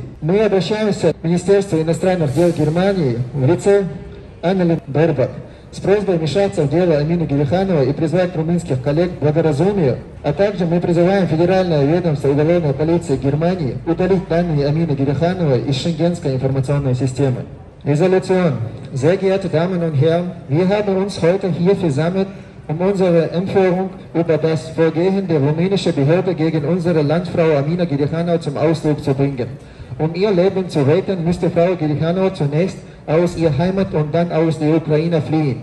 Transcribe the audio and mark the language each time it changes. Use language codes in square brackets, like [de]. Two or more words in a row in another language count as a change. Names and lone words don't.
[ru] Мы обращаемся к Министерству иностранных дел Германии в лице Аннелин Бербак с просьбой вмешаться в дело Амины Герихановой и призвать румынских коллег к благоразумию, а также мы призываем Федеральное ведомство уголовной полиции Германии удалить данные Амины Герихановой из Шенгенской информационной системы. [de] Resolution. Sehr geehrte Damen und Herren, wir haben uns heute hier versammelt, um unsere Empörung über das Vorgehen der rumänischen Behörde gegen unsere Landfrau Amina Gerihanov zum Ausdruck zu bringen. Um ihr Leben zu retten, müsste Frau Gerihanov zunächst aus ihrer Heimat und dann aus der Ukraine fliehen.